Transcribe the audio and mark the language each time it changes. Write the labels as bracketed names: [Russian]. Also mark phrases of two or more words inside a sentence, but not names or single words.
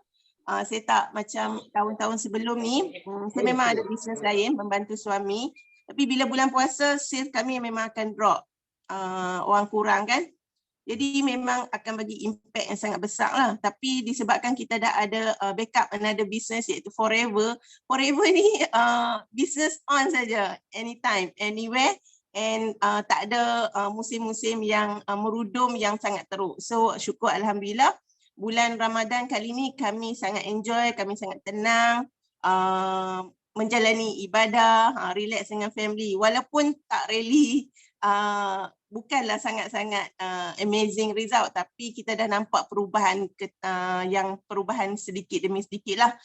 [Malay] Saya tak macam tahun-tahun sebelum ni, saya memang ada bisnes lain membantu suami. Tapi bila bulan puasa, sales kami memang akan drop, orang kurang kan. Jadi memang akan bagi impact yang sangat besar lah. Tapi disebabkan kita dah ada [English] backup another business [Malay] iaitu Forever. Forever ni [English] business on [Malay] saja, [English] anytime, anywhere, and [Malay] tak ada musim-musim yang merudum yang sangat teruk. So syukur Alhamdulillah, bulan Ramadan kali ni kami sangat enjoy, kami sangat tenang, menjalani ibadah, relax dengan family. Walaupun tak really bukanlah sangat-sangat amazing result, tapi kita dah nampak perubahan yang perubahan sedikit demi sedikit lah.